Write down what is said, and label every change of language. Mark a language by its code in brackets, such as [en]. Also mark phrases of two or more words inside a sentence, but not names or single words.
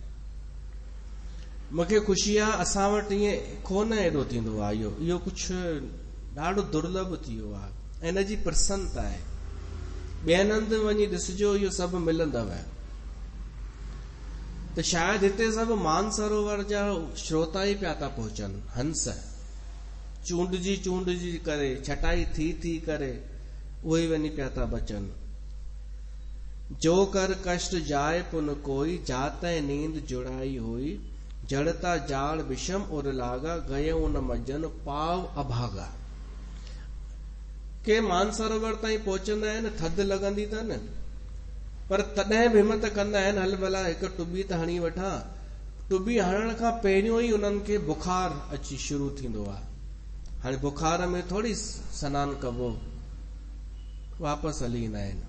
[sd] मूंखे ख़ुशी आहे असां वटि ईअं कोन एॾो थींदो आहे, इहो कुझु ॾाढो दुर्लभ थी वियो आहे, ऐं इन जी प्रसन्नता आहे। ॿियनि हंधि वञी ॾिसजो, इहो सभु मिलंदव। त शायदि हिते सभु मानसरोवर जा श्रोता ई पिया था पहुचनि, हंस चूंडजी करे, छटाई थी करे उहे वञी पिया था बचनि। [awa] जो कर कष्ट जाए पुन कोई, जाते नींद जुड़ाई हुई, जड़ता जाल विषम और लागा, गयो न मजन पाव अभागा। [sd] के मानसरोवर ताईं पहुचंदा आहिनि, थधि लॻंदी अथनि, पर तॾहिं बि हिमत कंदा आहिनि, हल भला हिकु टुॿी त हणी वठां। टुॿी हणण खां पहिरियों ई उन्हनि खे बुखार अची शुरू थींदो आहे। हाणे बुखार में थोरी सनानु कबो, वापसि हली ईंदा आहिनि।